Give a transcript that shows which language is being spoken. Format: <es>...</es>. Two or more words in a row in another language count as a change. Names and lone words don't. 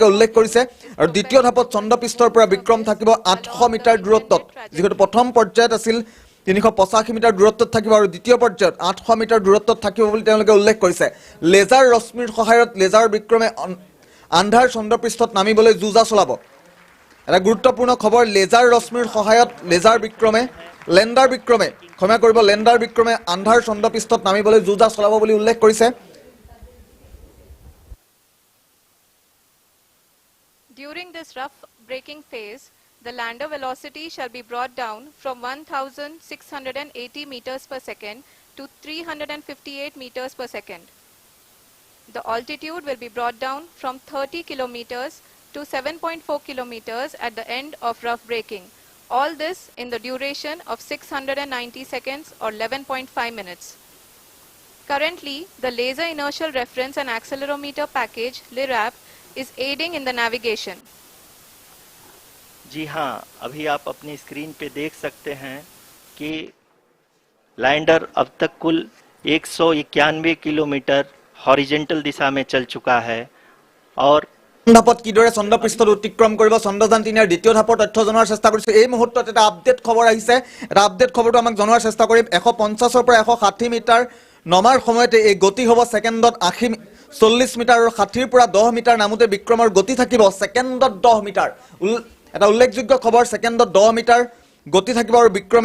<as>উল্লেখ কৰিছে আৰু দ্বিতীয় ধাপত চন্দ্ৰপৃষ্ঠৰ পৰা বিক্ৰম থাকিব 800 মিটাৰ দূৰত্বত যেহেতু প্ৰথম পৰ্যায়ত আছিল 385 মিটাৰ দূৰত্বত থাকিব আৰু দ্বিতীয় পৰ্যায়ত 800 মিটাৰ দূৰত্বত থাকিব বুলি তেওঁলোকে উল্লেখ কৰিছে লেজাৰ ৰশ্মিৰ সহায়ত লেজাৰ বিক্ৰমে আন্ধাৰ চন্দ্ৰপৃষ্ঠত নামিবলৈ যুঁজা চলাব এটা গুৰুত্বপূৰ্ণ খবৰ লেজাৰ ৰশ্মিৰ সহায়ত লেণ্ডাৰ বিক্ৰমে ক্ষমা কৰিব লেণ্ডাৰ বিক্ৰমে আন্ধাৰ চন্দ্ৰপৃষ্ঠত নামিবলৈ যুঁজা চলাব বুলি উল্লেখ কৰিছে</as> <en>During this rough braking phase, the lander velocity shall be brought down from 1,680 meters per second to 358 meters per second. The altitude will be brought down from 30 kilometers to 7.4 kilometers at the end of rough braking. All this in the duration of 690 seconds or 11.5 minutes. Currently, the Laser Inertial Reference and Accelerometer package (LIRAP) is aiding in the navigation.</en> <hi>जी हाँ अभी आप अपनी स्क्रीन पे देख सकते हैं कि लैंडर अब तक कुल 191 किलोमीटर हॉरिजॉन्टल दिशा में चल चुका है और</hi> <as>ধাপত কিদৰে চন্দ্ৰপৃষ্ঠত অতিক্ৰম কৰিব চন্দ্ৰযান 3 ৰ দ্বিতীয় ধাপৰ তথ্য জনোৱাৰ চেষ্টা কৰিছো এই মুহূৰ্তত এটা আপডেট খবৰ আহিছে এটা আপডেট খবৰটো আমাক জনোৱাৰ চেষ্টা কৰিম 150 ৰ পৰা 160 মিটাৰ নমাৰ সময়তে এই গতি হ'ব সেকেন্ডত 40 মিটাৰ আৰু 60 ৰ পৰা 10 মিটাৰ নামতে বিক্ৰমৰ গতি থাকিব সেকেন্ডত 10 মিটাৰ এটা উল্লেখযোগ্য খবৰ সেকেন্ডত 10 মিটাৰ গতি থাকিব আৰু বিক্ৰমে</as>